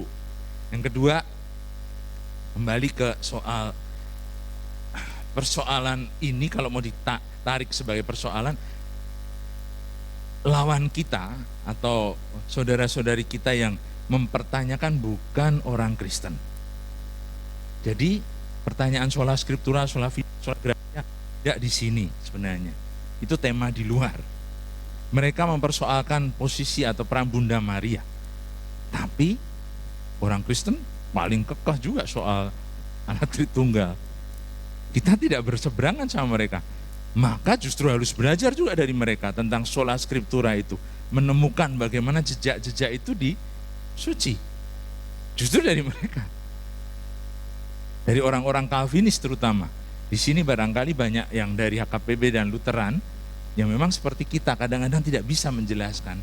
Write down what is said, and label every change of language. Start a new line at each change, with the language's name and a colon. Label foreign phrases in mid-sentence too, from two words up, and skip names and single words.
Indonesian: Yang kedua, kembali ke soal persoalan ini, kalau mau ditarik sebagai persoalan, lawan kita atau saudara-saudari kita yang mempertanyakan bukan orang Kristen. Jadi pertanyaan
Latin: sola scriptura, sola gratia
Indonesian: tidak di sini sebenarnya. Itu tema di luar. Mereka mempersoalkan posisi atau peran Bunda Maria. Tapi orang Kristen paling kekeh juga soal Allah Tritunggal. Kita tidak berseberangan sama mereka. Maka justru harus belajar juga dari mereka tentang
Latin: sola scriptura
Indonesian: itu. Menemukan bagaimana jejak-jejak itu di suci. Justru dari mereka. Dari orang-orang Calvinis terutama. Di sini barangkali banyak yang dari HKPB dan Lutheran yang memang seperti kita kadang-kadang tidak bisa menjelaskan.